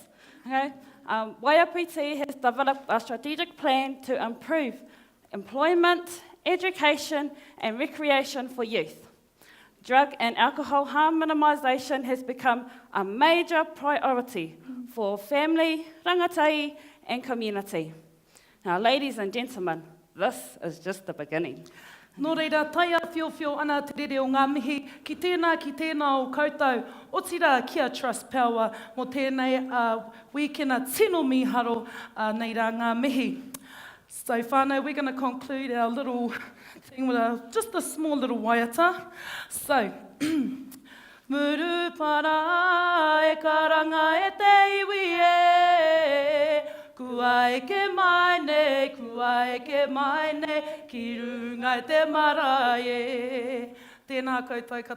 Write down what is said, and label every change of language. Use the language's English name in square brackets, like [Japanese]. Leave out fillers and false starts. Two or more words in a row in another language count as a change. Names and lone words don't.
[English] Okay, YRPT has developed a strategic plan to improve employment, education and recreation for youth. Drug and alcohol harm minimisation has become a major priority for family, rangatahi and community. Now, ladies and gentlemen, this is just the beginning. [Māori] Nō reira, taia whiowhio ana te rere o ngā mihi, ki tēnā o koutou, o tira kia Trustpower, mō tēnei wīkena tino miharo nei rā ngā mihi. [English] So whānau, we're going to conclude our little thing with just a small little waiata. [Māori] So, Murupara e karanga e te iwi e, kua eke mai ne, ki runga e te marae. Tēnā koutou katoa.